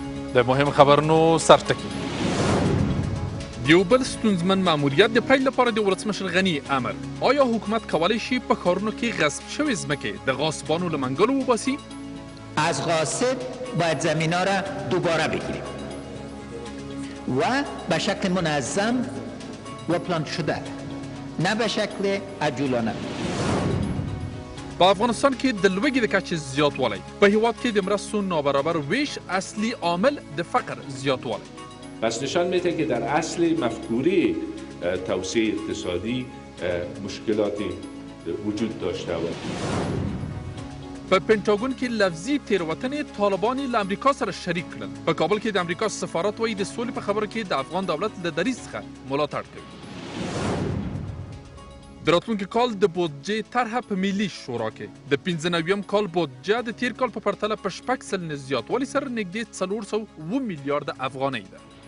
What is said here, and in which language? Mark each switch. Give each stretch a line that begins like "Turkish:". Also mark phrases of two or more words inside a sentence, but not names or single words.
Pashto: د مهم خبرونو سرټکي د یو بل ستونزمن ماموریت د پیل لپاره د ولسمشر غني امر. آیا حکومت کولی شي په ښارونو کې غصب شوې ځمکې د غاصبانو له منګلو وباسي؟
Persian: از غاصب باید زمین‌ها را دوباره بگیریم و به شکل منظم و پلان شده، نه به شکل عجولانه.
Pashto: په افغانستان کې د لوږې د کچې زیاتوالی، په هیواد کې د مرستو نابرابر ویش اصلي عامل د فقر زیاتوالی.
Persian: پس نشان میده که در اصل مفکوره توسعه اقتصادی مشکلاتی وجود داشته و
Pashto: په پنټاګون کې لفظي تیروتنې طالبان له امریکا سره شریک کړل. په کابل کې د امریکا سفارت وایي د سولې په خبرو کې د افغان دولت له دریځ څخه ملاتړ کوي. د راتلونکي کال د بودجې طرحه په ملي شورا کې د 95م کال بودجه د تیر کال په پرتله په 6 سلنه زیاتوالي سره نږدې 407 میلیارد افغانۍ ده.